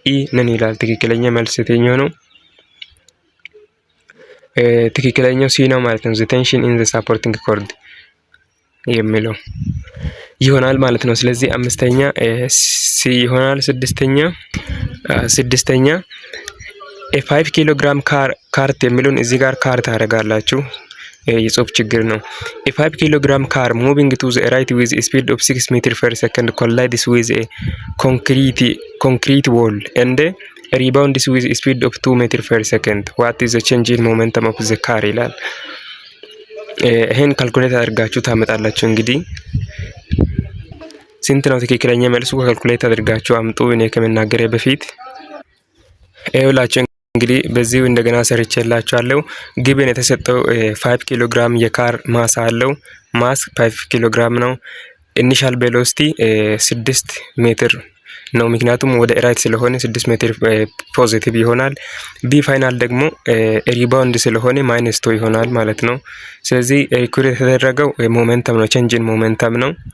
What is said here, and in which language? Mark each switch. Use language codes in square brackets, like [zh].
[am] E ነን ይላል። ትክክለኛ መልስ የትኛው ነው? ትክክለኛው ሲ ነው ማለት ነው። [en] the tension in the supporting cord [am] የሚለው ይሆናል ማለት ነው። ስለዚህ አምስተኛ ሲ ይሆናል። ስድስተኛ የ5 ኪሎ ግራም ካርት የሚለውን እዚህ ጋር ካርት ታደርጋላችሁ። የጽሁፍ ችግር ነው። የ5 ኪሎ ግራም ካር [en] moving to the right with a speed of 6 meter per second collides with a concrete wall and rebounds with a speed of 2 meter per second. What is the change in momentum of the car [am] ይላል። ይሄን ካልኩሌት አድርጋችሁ ታመጣላችሁ። እንግዲህ ስንት ነው ትክክለኛ መልሱ? ካልኩሌት አድርጋችሁ አምጡ። እኔ ከመናገሬ በፊት ይኸውላችሁ እንግዲህ በዚሁ እንደገና ሰርቼላችኋለሁ። ግብን የተሰጠው 5 ኪሎ ግራም የካር ማስ አለው። ማስ 5 ኪሎ ግራም ነው። ኢኒሻል ቬሎሲቲ 6 ሜትር ነው፣ ምክንያቱም ወደ ራይት ስለሆነ 6 ሜትር ፖዚቲቭ ይሆናል። ቢ ፋይናል ደግሞ ሪባውንድ ስለሆነ -2 ይሆናል ማለት ነው። ስለዚህ ሪኩሬት የተደረገው ሞሜንተም ነው፣ ቼንጅን ሞሜንተም ነው።